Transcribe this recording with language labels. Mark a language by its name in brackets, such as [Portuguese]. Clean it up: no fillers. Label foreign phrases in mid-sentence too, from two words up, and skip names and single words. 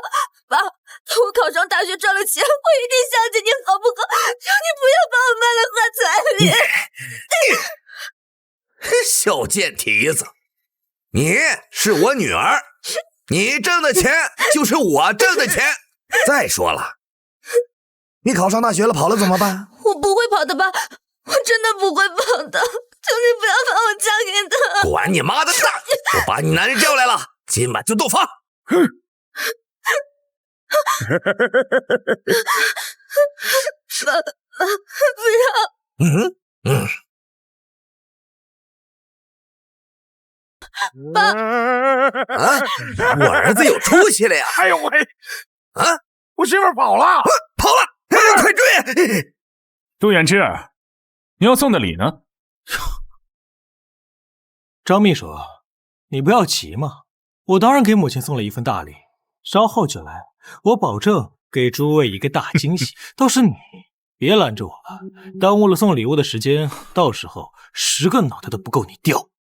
[Chinese] 爸，等我考上大學賺了錢，我一定想起你好不好？求你不要把我賣了換彩禮。小賤蹄子，你是我女兒，你掙的錢就是我掙的錢。再說了，你考上大學了跑了怎麼辦？我不會跑的吧？我真的不會跑的，求你不要把我嫁給他。管你媽的蛋！我把你男人叫來了，今晚就洞房。爸，不要。爸，啊！我兒子有出息了呀！哎呦喂！啊！我媳婦跑了，跑了！快追！杜遠志，你要送的禮呢？張秘書，你不要急嘛，我當然給母親送了一份大禮，稍後就來，我保證給諸位一個大驚喜。倒是你，別攔着我了，耽誤了送禮物的時間，到時候10個腦袋都不夠你掉。